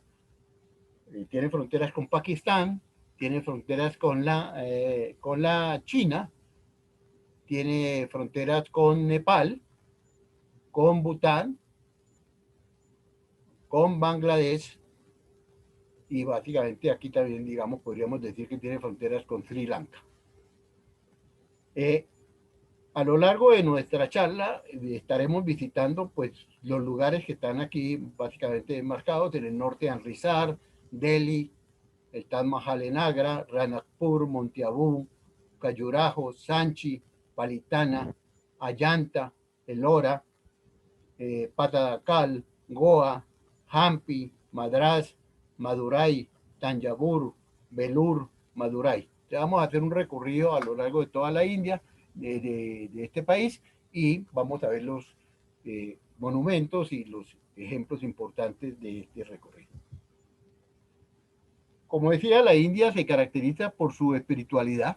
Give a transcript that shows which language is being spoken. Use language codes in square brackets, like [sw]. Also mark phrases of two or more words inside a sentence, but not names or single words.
[es] Tiene fronteras con Pakistán, tiene fronteras con la China, tiene fronteras con Nepal, con Bután, con Bangladesh y básicamente aquí también, digamos, podríamos decir que tiene fronteras con Sri Lanka. Eh, a lo largo de nuestra charla estaremos visitando pues los lugares que están aquí básicamente marcados. En el norte, Amritsar, Delhi, el Taj Mahal en Agra, Ranakpur, Montiabú, Khajuraho, Sanchi, Palitana, Ayanta, Elora, Patadakal, Goa, Hampi, Madras, Madurai, Tanjavur, Belur, Madurai. Vamos a hacer un recorrido a lo largo de toda la India, de este país, y vamos a ver los monumentos y los ejemplos importantes de este recorrido. Como decía, la India se caracteriza por su espiritualidad.